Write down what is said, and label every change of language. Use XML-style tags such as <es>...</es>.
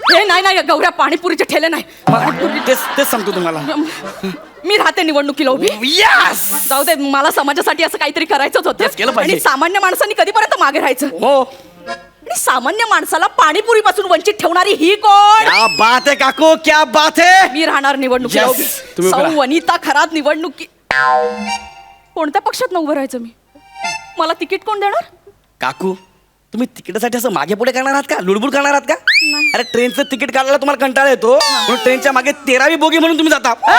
<mr>हे नाही गौऱ्या, पाणीपुरीचे ठेले नाही. तेच सांगतो तुम्हाला. मी राहते निवडणुकीला उभी.</mr> <en>Yes.</en> <mr>जाऊ दे, मला समाजासाठी असं काहीतरी करायचंच होतं. तेच केलं पाहिजे. आणि सामान्य माणसांनी कधीपर्यंत मागे राहायचं. हो, आणि सामान्य माणसाला पाणीपुरी पासून वंचित ठेवणारी ही कोण.</mr> <hi>क्या बात है काकू, क्या बात है.</hi> <mr>मी राहणार निवडणुकीला</mr> <en>Yes.</en> <mr>उभी. तुम्ही सौ उभं राहा. वनिता खरात निवडणुकी. कोणत्या पक्षात उभं राहायचं मी. मला तिकीट कोण देणार. काकू, तुम्ही तिकिटासाठी असं मागे पुढे करणार आहात का, लुडबुड करणार आहात का. अरे ट्रेनचं तिकीट काढायला तुम्हाला कंटाळा येतो म्हणून ट्रेनच्या मागे 13वी बोगी म्हणून तुम्ही जाता.</mr>